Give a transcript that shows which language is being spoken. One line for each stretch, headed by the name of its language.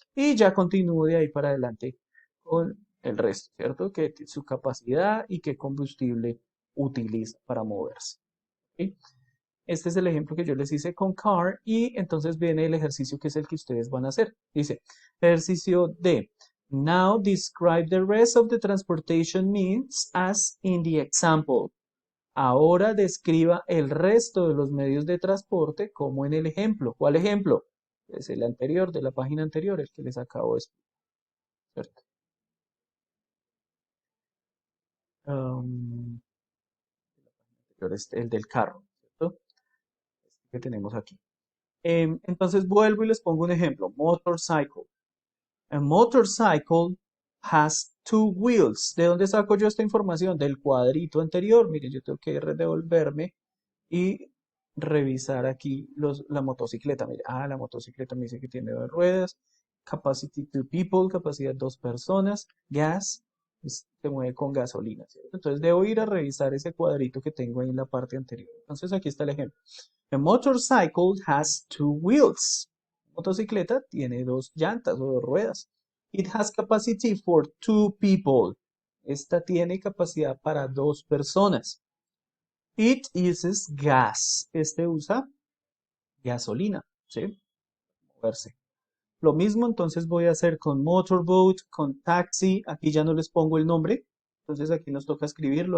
Spanish: Y ya continúo de ahí para adelante con el resto, ¿cierto? Que su capacidad y qué combustible utiliza para moverse. ¿Ok? Este es el ejemplo que yo les hice con car y entonces viene el ejercicio que es el que ustedes van a hacer. Dice, ejercicio D.
English: Now describe the rest of the transportation means as in the example.
Spanish: Ahora describa el resto de los medios de transporte como en el ejemplo. ¿Cuál ejemplo? Es el anterior, de la página anterior, el que les acabo de explicar, ¿cierto? Um, el del carro, ¿cierto? Este que tenemos aquí. Entonces vuelvo y les pongo un ejemplo.
English: Motorcycle. A motorcycle has two wheels.
Spanish: ¿De dónde saco yo esta información? Del cuadrito anterior. Miren, yo tengo que devolverme y revisar aquí la motocicleta. Mire, la motocicleta me dice que tiene dos ruedas.
English: Capacity two people,
Spanish: capacidad dos personas. Gas, se mueve con gasolina, ¿cierto? Entonces debo ir a revisar ese cuadrito que tengo ahí en la parte anterior. Entonces aquí está el ejemplo.
English: A motorcycle has two wheels.
Spanish: Motocicleta tiene dos llantas o dos ruedas.
English: It has capacity for two people.
Spanish: Esta tiene capacidad para dos personas.
English: It uses gas.
Spanish: Este usa gasolina, ¿sí? Moverse. Lo mismo entonces voy a hacer con motorboat, con taxi. Aquí ya no les pongo el nombre. Entonces aquí nos toca escribirlo.